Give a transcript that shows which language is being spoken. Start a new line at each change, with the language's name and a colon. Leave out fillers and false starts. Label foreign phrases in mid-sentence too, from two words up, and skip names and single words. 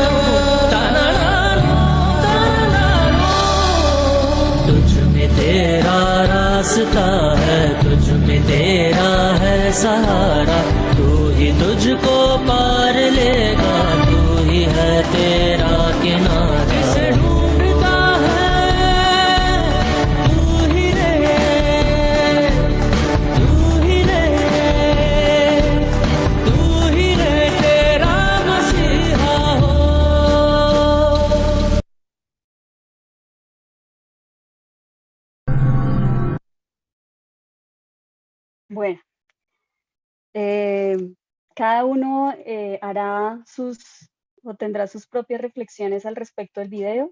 Hindi: तुझ में तेरा है, तुझ में तेरा है सहारा, तू ही तुझको पार लेगा, तू ही है तेरा किनारा। किसे ढूंढता है तू ही रे, तू ही रे, तू ही रे तेरा मसीहा हो।
Spanish: Bueno, cada uno hará o tendrá sus propias reflexiones al respecto del video.